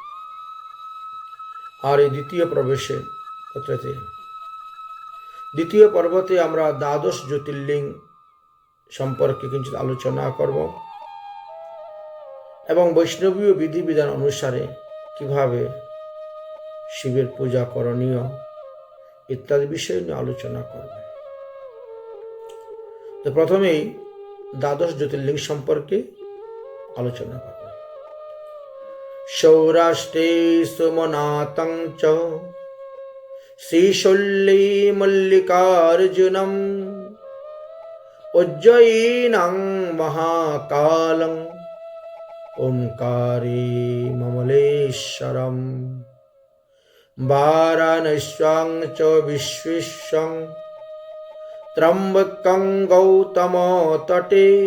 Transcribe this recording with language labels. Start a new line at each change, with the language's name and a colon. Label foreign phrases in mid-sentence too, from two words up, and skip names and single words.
Bangla: আর এই দ্বিতীয় পর্বতে আমরা দ্বাদশ জ্যোতির্লিঙ্গ সম্পর্কে কিঞ্চিত আলোচনা করব এবং বৈষ্ণবীয় বিধিবিধান অনুসারে কিভাবে শিবের পূজা করণীয় ইত্যাদি বিষয় নিয়ে আলোচনা করব। তো প্রথমেই দ্বাদশ জ্যোতির্লিঙ্গ সম্পর্কে আলোচনা করব।
Sanskrit: সৌরাষ্ট্রে সোমনাথং চ শ্রীশৈলী মল্লিকার্জুনম উজ্জয়িনাং মহাকালং ওমকারে মমলেশ্বরম বারাণস্যাং চ বিশ্বস্যং ত্রম্বকং গৌতম তটে